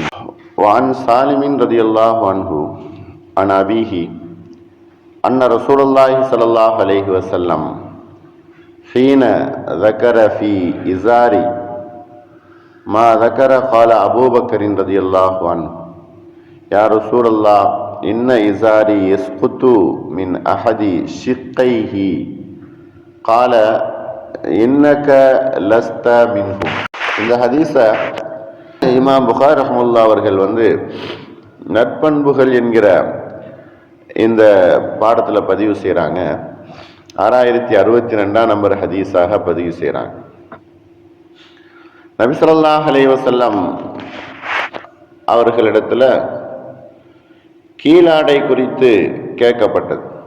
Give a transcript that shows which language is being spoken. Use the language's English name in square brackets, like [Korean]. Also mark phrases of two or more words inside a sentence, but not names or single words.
[Arabic] وعن سالم رضي الله عنه عن أبيه أن رسول الله صلى الله عليه وسلم حين ذكر في إزار ما ذكر قال أبو بكر رضي الله عنه يا رسول الله إن إزاري يسقط من أحد شقيه قال إنك لست منه. [Tamil] இந்த ஹதீஸை இமாம் புகாரி ரஹ்மத்துல்லாஹி அவர்கள் நற்பண்புகள் என்கிற இந்த பாடத்தில் பதிவு செய்கிறாங்க. 6062 நம்பர் ஹதீஸாக பதிவு செய்கிறாங்க. நபி [Arabic] صلى الله عليه وسلم [Tamil] அவர்களிடத்தில் கீழாடை குறித்து கேட்கப்பட்டது.